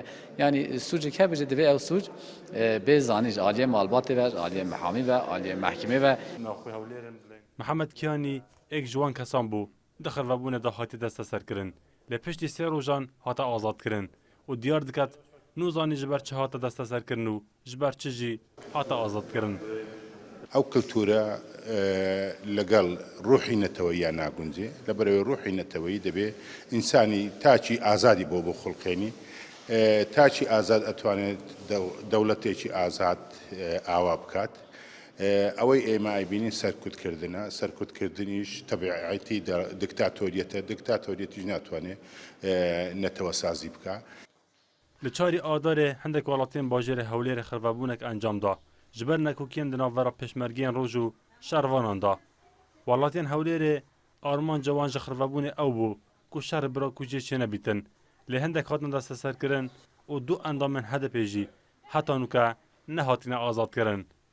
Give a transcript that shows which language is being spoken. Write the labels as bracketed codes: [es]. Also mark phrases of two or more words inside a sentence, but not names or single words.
[ku] Yani sucik hebe jî divê ew suc bê zanî ji aliyê malbatê ve, ji aliyê mihamî ve, aliyê mehkemê ve. Mihemed Kiyanî êk ji wan kesan bû di xirvebûnê de hatî desteserkirin. Lê piştî sê rojan hate azadkirin û diyar diket nû zanî ji ber çi hate desteserkirin û ji ber çi jî hate azadkirin. [ckb] ئەو کللتورە لەگەڵ ڕوحی نەتەوەییان ناگونجێ لەبەرەوەی ڕوحی نەتەوەیی دەبێ ئینسانی تاچی ئازادی بۆ خوڵقێنی تاچی ئازاد ئەتوانێت دەوڵەتێکی ئازاد ئاوا بکات ئەوەی ئێمە ئایبینین سەرکوتکردنە سەرکوتکردنیش تەبیعەتی دکتاتۆریەتە دکتاتۆریەتیش ناتوانێت نەتەوە سازی بکە. [ku] Li çarî Adarê hindek welatiyên bajêrê Hewlêrê xirvebûnek encam da. Ji ber nekokiyên di navbera pêşmergeyên roj û şervanan da. Welatiyên Hewlêrê armanca wan ji xirvebûnê ew bû ku şer bira ku jê çênebîtin. Lê hindek hatin desteserkirin û du endamên hedefê jî heta nûka nehatine azadkirin.